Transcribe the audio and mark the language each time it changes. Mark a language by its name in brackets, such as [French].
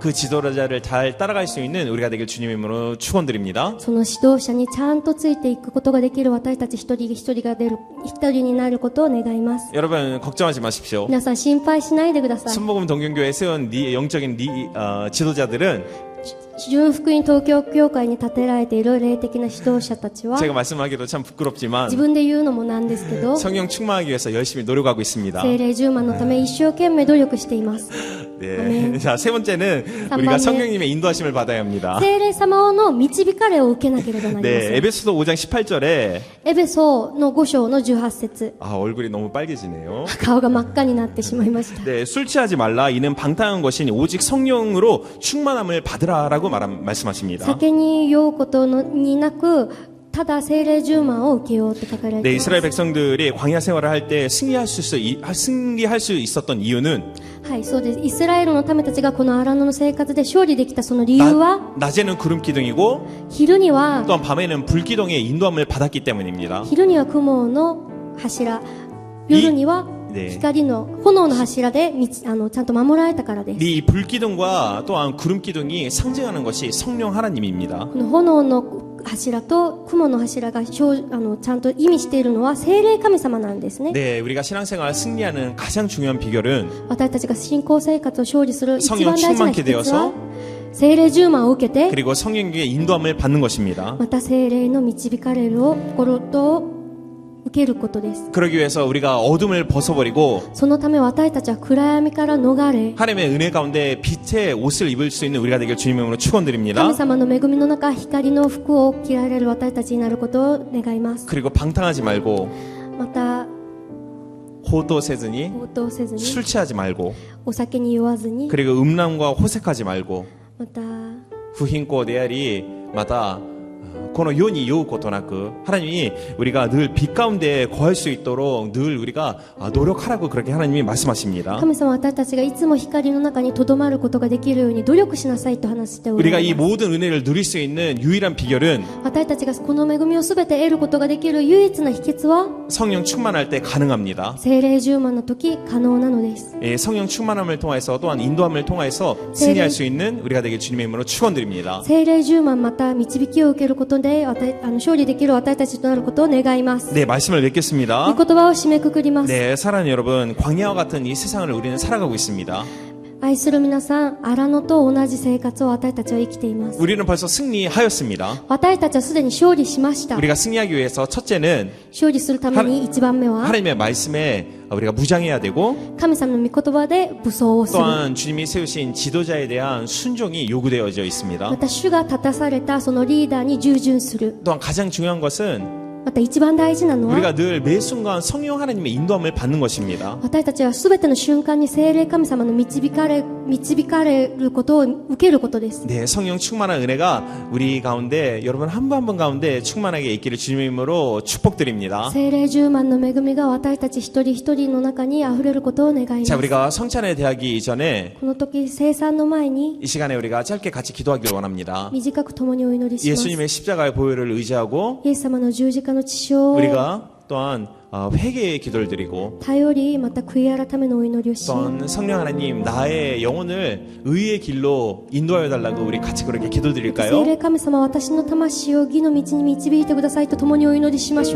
[Korean] 그 지도자를 잘 따라갈 수 있는 우리가 되길 주님의 이름으로 축원드립니다. [Japanese] その指導者にちゃんとついていくことができる私たち一人一人になることを願います。 [Korean] 여러분 걱정하지 마십시오. [Japanese] 皆さん心配しないでください。 [Korean] 순복음 동경교회 세운 영적인 지도자들은 [Japanese] 純福音東京教会に立てられている霊的な指導者たちは [Korean] 제가 말씀하기도 참 부끄럽지만 [Japanese] 自分で言うのもなんですけど [Korean] 성령 충만하기 위해서 열심히 노력하고 있습니다. [Japanese] 聖霊充満のため一生懸命努力しています。 [Korean] 네. 자, 세 번째는 삼 우리가 번째. 성령님의 인도하심을 받아야 합니다. [Japanese] 聖霊様の導かれを受けなければなりません。 [Korean] 네, 에베소서 5장 18절에 [Japanese] エベソの5章の18節 [Korean] 얼굴이 너무 빨개지네요. [Japanese] 顔が真っ赤になってしまいました。 [Korean] 네, 술 취하지 말라. 이는 방탕한 것이니 오직 성령으로 충만함을 받으라라고 말씀하십니다. [Japanese] 酒に酔うことになく、ただ聖霊充満を受けようって書かれています。 [Korean] 이스라엘 백성들이 광야 생활을 할 때 승리할 수 있었던 이유는 [Japanese] はい、そうです。イスラエルの民たちがこの荒野の生活で勝利できたその理由は、 [Korean] 낮에는 구름 기둥이고 [Japanese] 昼には [Korean] 또한 밤에는 불 기둥의 인도함을 받았기 때문입니다. [Japanese] 雲の柱、夜には [Korean] 네. [Japanese] 光の炎の柱でちゃんと守られたからです。 [Korean] 이 불 기둥과 또한 구름 기둥이 상징하는 것이 성령 하나님입니다. [Japanese] この炎の柱と雲の柱がちゃんと意味しているのは聖霊神様なんですね。 [Korean] 네, 우리가 신앙생활 승리하는 가장 중요한 비결은 [Japanese] 私たちが信仰生活を勝利する一 [Korean] 성령 [Japanese] 番大事な秘訣 [Korean] 되어서 [Japanese] は聖霊充満を受けて [Korean] 그리고 성령의 인도함을 받는 것입니다. [Japanese] また聖霊の導かれる心と受けることです。 [Korean] 그러기 위해서 우리가 어둠을 벗어버리고 [Japanese] そのため私たちは暗闇から逃れ [Korean] 하나님의 은혜 가운데 빛의 옷을 입을 수 있는 우리가 되길 주님의 이름으로 축원드립니다. [Japanese] 神様の恵みの中光の服を着られる私たちになることを願います。 [Korean] 그리고 방탕하지 말고 [Japanese] また 호도세즈니 応答せずに [Korean] 술 취하지 말고 [Japanese] お酒に酔わずに [Korean] 그리고 음란과 호색하지 말고 [Japanese] また 후힌코 네알이 마다 この世に酔うことなく [Korean] 하나님이 우리가 늘 빛 가운데 거할 수 있도록 늘 우리가 노력하라고 그렇게 하나님이 말씀하십니다. [Japanese] 神様は私たちがいつも光の中にとどまることができるように努力しなさいと話しておら [Korean] 우리가 [Japanese] れ [Korean] 이 [Japanese] ます。 [Korean] 모든 은혜를 누릴 수 있는 유일한 비결은 [Japanese] 私たちがこの恵みをすべて得ることができる唯一な秘訣は [Korean] 성령 충만할 때 가능합니다. [Japanese] 聖霊充満の時可能なのです。 [Korean] 예, 성령 충만함을 통해서 또한 인도함을 통해서 승리할 수 있는 우리가 되길 주님의 이름으로 축원드립니다. [Japanese] 聖霊充満また導きを受けることで勝利できる私たちとなることを願います。 [Korean] 네, 말씀을 [Japanese] 御 [Korean] 맺겠습니다. [Japanese] 言葉を締めくくります。 [Korean] 네, 사랑하는 여러분, 광야와 같은 이 세상을 우리는 살아가고 있습니다. [Japanese] 愛する皆さん、荒野と同じ生活を私たちは生きています。 [Korean] 우리는 벌써 승리하였습니다. [Japanese] 私たちはすでに勝利しました。 [Korean] 우리가 승리하기 위해서 첫째는 [Japanese] 勝利するために一番目は [Korean] 하나님의 말씀에 우리가 무장해야 되고 [Japanese] 神様の御言葉で武装をする。 [Korean] 또한 주님이 세우신 지도자에 대한 순종이 요구되어져 있습니다. [Japanese] また主が立たされたそのリーダーに従順する。 [Korean] 또한 가장 중요한 것은 [Japanese] また一番大事なのは [Korean] 우리가 늘 매 순간 성령 하나님의 인도함을 받는 것입니다. [Japanese] 私たちはすべての瞬間に聖霊神様の導かれることを受けることです。 [Korean] 네, 성령 충만한 은혜가 우리 가운데 여러분 한 분 한 분 가운데 충만하게 있기를 주님의 이름으로 축복드립니다. [Japanese] 聖霊充満の恵みが私たち一人一人の中にあふれることを願いま [Korean] 자, [Japanese] す。 [Korean] 우리가 성찬에 대하기 이전에 [Japanese] この時生産の前に [Korean] 이 시간에 우리가 짧게 같이 기도하기를 원합니다. [Japanese] 短く共にお祈りします。 [Korean] 예수님의 십자가의 보혈을 의지하고 [Japanese] イエス様の十字架の血潮を [Korean] 우리가 또한 회개의 기도를 드리고 [Japanese] 頼りまた悔い改めのお祈りをし [Korean] 또한 성령 하나님 나의 영혼을 의의 길로 인도하여 달라고 우리 같이 그렇게 [Japanese] 聖 [Korean] 기도드릴까요? [Japanese] 霊神様私の魂を義の道に導いてくださいと共にお祈りしましょう。